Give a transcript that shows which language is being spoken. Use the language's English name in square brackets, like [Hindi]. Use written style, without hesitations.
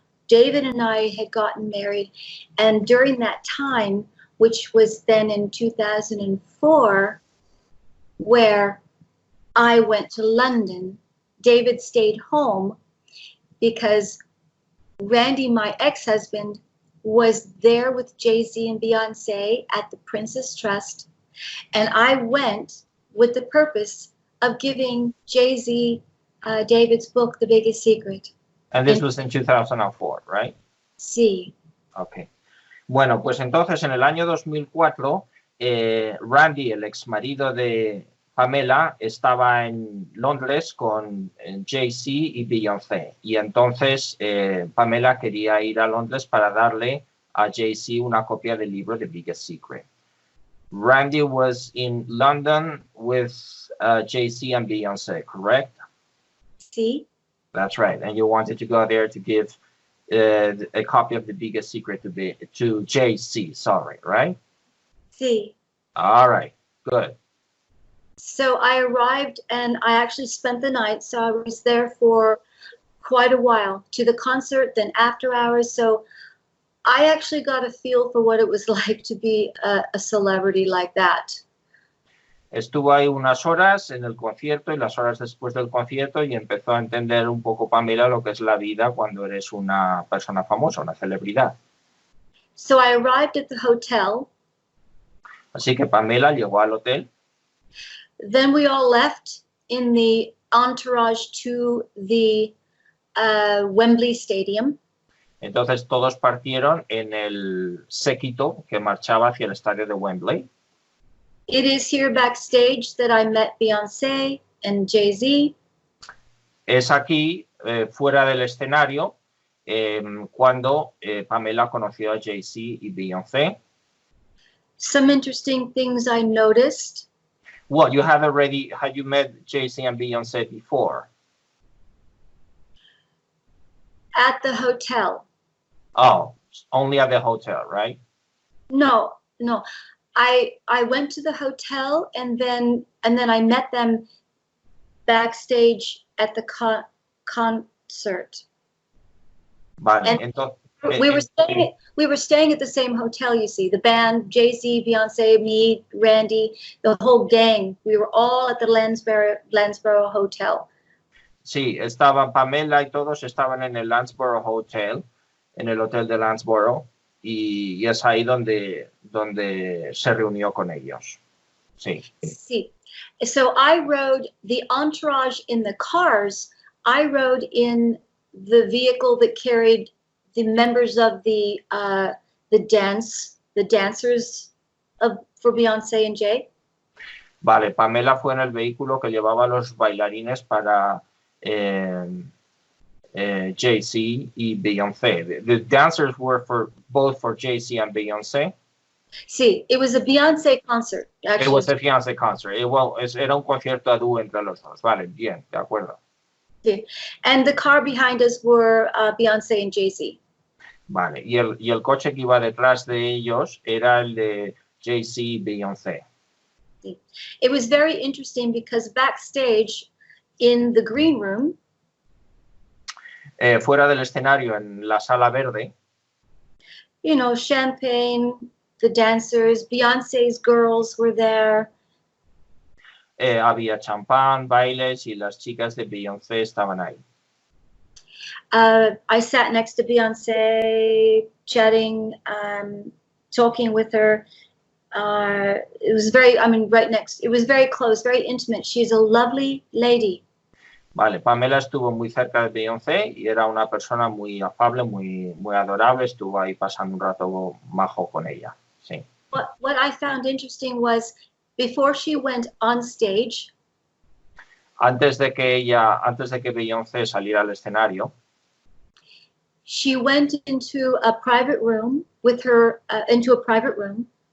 [English] David and I had gotten married, and during that time, which was then in 2004, where I went to London, David stayed home because Randy, my ex-husband, was there with Jay-Z and Beyonce at the Princess Trust, and I went with the purpose of giving Jay-Z David's book, The Biggest Secret. And this was in 2004, right? [Spanish] Sí. [English] Okay. [Spanish] Bueno, pues entonces en el año 2004, Randy, el ex marido de Pamela, estaba en Londres con Jay-Z y Beyoncé. Y entonces Pamela quería ir a Londres para darle a Jay-Z una copia del libro The Biggest Secret. [English] Randy was in London with Jay-Z and Beyoncé, correct? [Spanish] Sí. [English] That's right. And you wanted to go there to give a copy of The Biggest Secret to Jay-Z, sorry, right? [Spanish] Sí. [English] All right, good. So I arrived and I actually spent the night. So I was there for quite a while, to the concert, then after hours. So I actually got a feel for what it was like to be a celebrity like that. [Spanish] Estuvo ahí unas horas en el concierto y las horas después del concierto y empezó a entender un poco, Pamela, lo que es la vida cuando eres una persona famosa, una celebridad. [English] So I arrived at the hotel. [Spanish] Así que Pamela llegó al hotel. [English] Then we all left in the entourage to the Wembley Stadium. [Spanish] Entonces todos partieron en el séquito que marchaba hacia el estadio de Wembley. [English] It is here backstage that I met Beyoncé and Jay-Z. [Spanish] Es aquí, fuera del escenario, cuando Pamela conoció a Jay-Z y Beyoncé. [English] Some interesting things I noticed. Well, had you met Jay-Z and Beyoncé before? At the hotel. Oh, only at the hotel, right? No. I went to the hotel and then I met them backstage at the concert. [Spanish] Vale, [English] and [Spanish] entonces, [English] we were staying at the same hotel, you see. The band, Jay-Z, Beyonce, me, Randy, the whole gang. We were all at the Landsborough Hotel. [Spanish] Sí, estaban Pamela y todos estaban en el Landsborough Hotel, en el hotel de Landsborough. Y es ahí donde se reunió con ellos. Sí. Sí. [English] So I rode the entourage in the cars. I rode in the vehicle that carried the members of the dancers, for Beyonce and Jay? [Spanish] Vale, Pamela fue en el vehículo que llevaba los bailarines para Jay-Z y Beyoncé. [English] The dancers were both for Jay-Z and Beyoncé. Sí, it was a Beyonce concert. Actually. It was a Beyoncé concert. [Spanish] Era un concierto a dúo entre los dos. Vale, bien, de acuerdo. Sí. [English] And the car behind us were Beyonce and Jay-Z. [Spanish] Vale, y el coche que iba detrás de ellos era el de Jay-Z y Beyoncé. Sí. [English] It was very interesting because backstage in the green room, [Spanish] fuera del escenario, en la sala verde, [English] you know, champagne, the dancers, Beyonce's girls were there. [Spanish] Había champán, bailes y las chicas de Beyoncé estaban ahí. [English] I sat next to Beyonce, chatting, talking with her. It was right next. It was very close, very intimate. She's a lovely lady. [Spanish] Vale, Pamela estuvo muy cerca de Beyoncé y era una persona muy afable, muy adorable. Estuvo ahí pasando un rato majo con ella. Sí. [English] What I found interesting was before she went on stage. [Spanish] Antes de que Beyoncé saliera al escenario. [English] She went into a private room with her, into a private room.